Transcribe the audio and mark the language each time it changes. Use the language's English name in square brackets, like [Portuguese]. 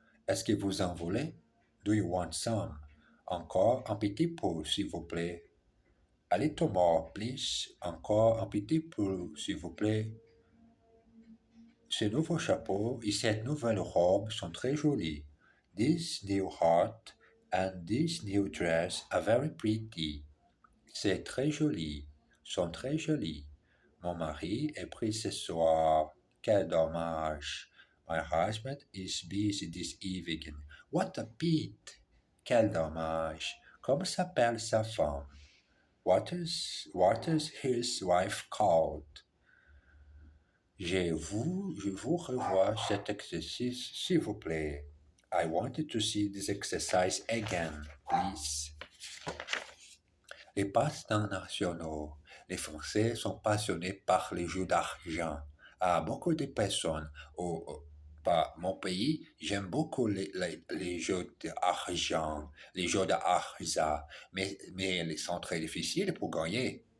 [French] Est-ce que vous en voulez? [English] Do you want some? [French] Encore un petit peu, s'il vous plaît. [English] A little more, please. [French] Encore un petit peu, s'il vous plaît. Ce nouveau chapeau et cette nouvelle robe sont très jolis. [English] This new hat and this new dress are very pretty. [French] C'est très joli. Sont très jolis. Mon mari est pris ce soir. Quel dommage. [English] My husband is busy this evening. What a pity. [French] Quel dommage. Comment s'appelle sa femme? [English] What is his wife called? [French] Je vous revois cet exercice, s'il vous plaît. [English] I wanted to see this exercise again, please. [French] Les passe-temps nationaux. Les Français sont passionnés par les jeux d'argent. Beaucoup de personnes par mon pays, j'aime beaucoup les jeux d'argent, les jeux d'argent, mais ils sont très difficiles pour gagner.